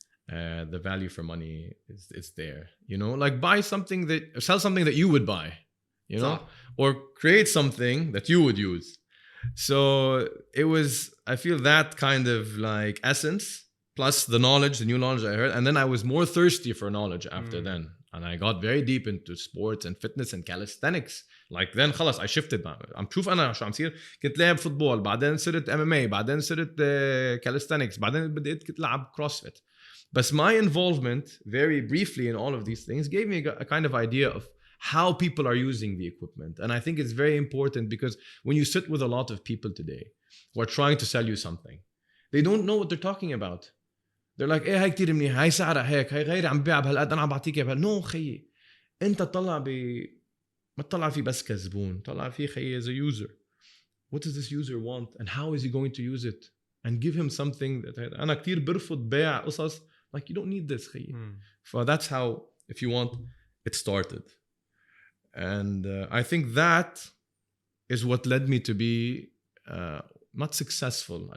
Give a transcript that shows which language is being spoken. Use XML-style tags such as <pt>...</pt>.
<en>The value for money is there, you know, like sell something that you would buy, you know, or create something that you would use. So it was, I feel that kind of like essence plus the knowledge, the new knowledge I heard. And then I was more thirsty for knowledge after then. And I got very deep into sports and fitness and calisthenics. Like then خلاص I shifted.</en> <ar>عم بشوف أنا شو عم صير. كنت لاعب فوتبول بعدين صرت MMA بعدين صرت calisthenics بعدين بديت كنت لعب CrossFit.</ar> <en>But my involvement very briefly in all of these things gave me a kind of idea of how people are using the equipment. And I think it's very important because when you sit with a lot of people today who are trying to sell you something, they don't know what they're talking about. They're like,</en> <ar>هاي كتير منيح، هاي سعرها هيك، هاي غيري عم بيع بهالقد، أنا عم بعطيك إياها بهال. نو خيي، أنت تطلع ما تطلع فيه بس كزبون، طلع فيه خيي</ar> <en>as a user. What does this user want and how is he going to use it? And give him something that</en> <ar>أنا كتير برفض بيع قصص</ar> <en>like you don't need this خيي. So that's how, if you want, it started. And I think that is what led me to be not successful.</en>